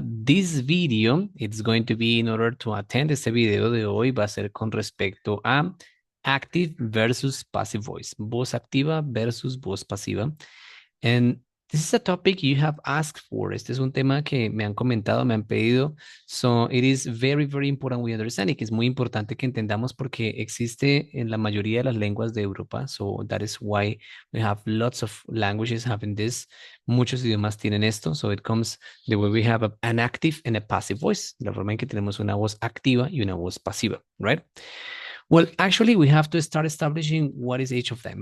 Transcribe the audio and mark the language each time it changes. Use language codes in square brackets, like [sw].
[en] This video, it's going to be in order to attend. [es] Este video de hoy va a ser con respecto a active versus passive voice, voz activa versus voz pasiva. [en] And this is a topic you have asked for. [es] Este es un tema que me han comentado, me han pedido. [en] So it is very, very important we understand it. [es] Es muy importante que entendamos porque existe en la mayoría de las lenguas de Europa. [en] So that is why we have lots of languages having this. [es] Muchos idiomas tienen esto. [en] So it comes the way we have an active and a passive voice. [es] La forma en que tenemos una voz activa y una voz pasiva, right? [en] Well, actually, we have to start establishing what is each of them.